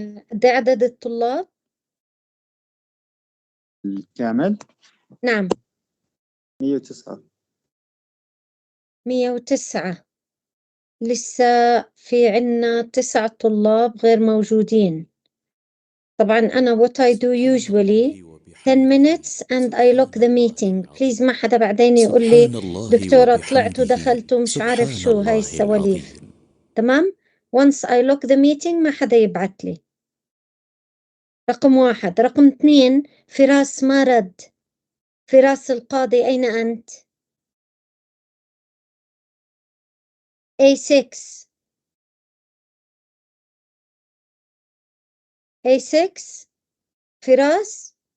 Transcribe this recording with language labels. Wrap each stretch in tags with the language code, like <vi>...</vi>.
<ar>قد إيه عدد الطلاب؟ الكامل؟ نعم 109. 109. لسه في عنا 9 طلاب غير موجودين. طبعا أنا</ar> <en>what I do usually 10 minutes and I lock the meeting.</en> <ar>please ما حدا بعدين يقول لي دكتورة طلعت ودخلت ومش عارف شو هاي السواليف. تمام؟</ar> <en>once I lock the meeting</en> <ar>ما حدا يبعت لي. رقم 1. رقم 2 فراس ما رد. فراس القاضي أين أنت؟ A6 A6 فراس.</ar>